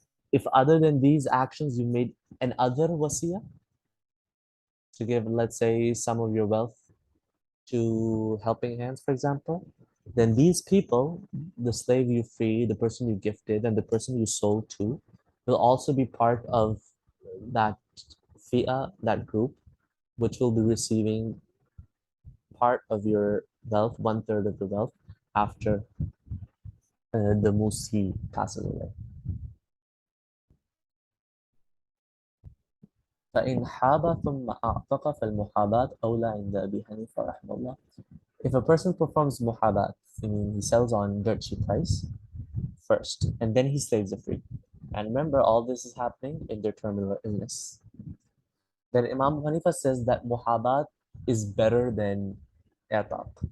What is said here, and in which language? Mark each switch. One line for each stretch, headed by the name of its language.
English: If other than these actions you made an other wasiya to give, let's say, some of your wealth to helping hands, for example, then these people, the slave you free, the person you gifted, and the person you sold to, will also be part of that fi'ah, that group, which will be receiving part of your wealth, 1/3 of the wealth, after the musi passes away.
Arabic: فإن حاب ثم أعتق فالمحاباة أولى عند أبي حنيفة رحمه الله.
English: If a person performs muhabat, I mean he sells on dirt cheap price first, and then he slaves the free. And remember, all this is happening in their terminal illness. Then Imam Hanifa says that muhabat is better than i'taq.